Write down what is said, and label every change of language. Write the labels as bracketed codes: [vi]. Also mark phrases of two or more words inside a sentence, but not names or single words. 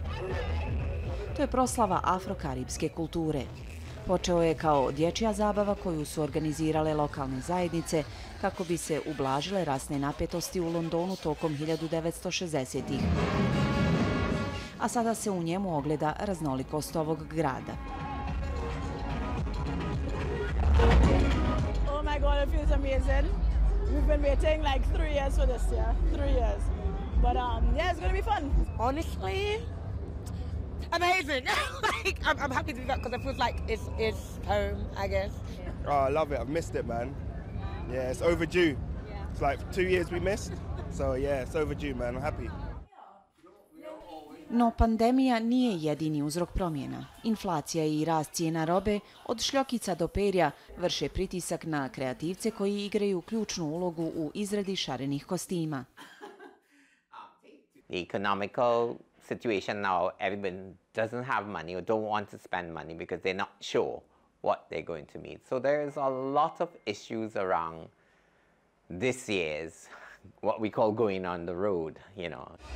[hr] To je proslava afrokaripske kulture. Počeo je kao dječja zabava koju su organizirale lokalne zajednice kako bi se ublažile rasne napetosti u Londonu tokom 1960-ih. A sada se u njemu ogleda raznolikost ovog grada. [en] Oh my God, it feels amazing. We've been waiting like 3 years for this year, 3 years. But yeah, it's going to be fun. Honestly, amazing. Like, I'm happy to do that because it feels like it's home, I guess. Oh, I love it. I've missed it, man. Yeah, it's overdue. It's like 2 years we missed. So yeah, it's overdue, man. I'm happy. [hr] No pandemija nije jedini uzrok promjena. Inflacija i rast cijena robe od šljokica do perja vrše pritisak na kreativce koji igraju ključnu ulogu u izradi šarenih kostima. [en] The economical situation now, everyone doesn't have money or don't want to spend money because they're not sure what they're going to meet. So there is a lot of issues around this year's, what we call going on the road, you know.